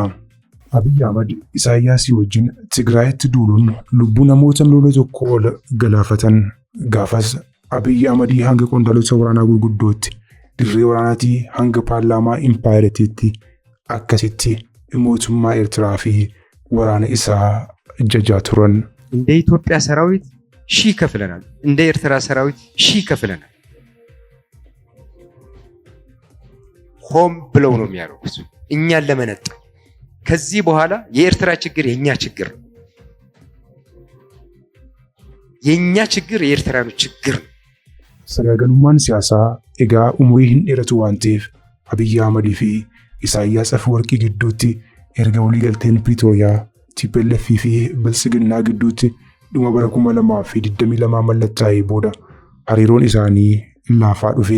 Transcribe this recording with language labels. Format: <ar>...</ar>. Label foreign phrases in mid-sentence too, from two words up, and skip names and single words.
<om>Abiy Ahmed Isaayyaasii wajjin Tigraayitti duuluun lubbuu namoota miliyoona tokko ol galaafatan. Gaafas Abiy Ahmed hanga qondaalota waraanaa gurguddootti dirree waraanaatii hanga paarlaamaa impaayiretiitti akkasitti mootummaa Eertiraa fi waraana isaa jajaa turan.</om> <am>እንደ ኢትዮጵያ ሰራዊት ሺህ ከፍለናል፣ እንደ ኤርትራ ሰራዊት ሺህ ከፍለናል። ሆም ብለው ነው የሚያደርጉት እኛን ለመነጠል። ከዚህ በኋላ የኤርትራ ችግር የኛ ችግር ነው። የኛ ችግር የኤርትራኖች ችግር ነው።</am> <om>Sagaagalummaan siyaasaa egaa umurii hin dheeratu waan ta'eef Abiy Ahmed fi Isaayyaas Afwerqii gidduutti erga waliigalteen Piriitooriyaa TPLF fi Bilisiginnaa gidduutti dhuma bara 2022 mallattaa'ee booda hariiroon isaanii laafaa dhufe.</om>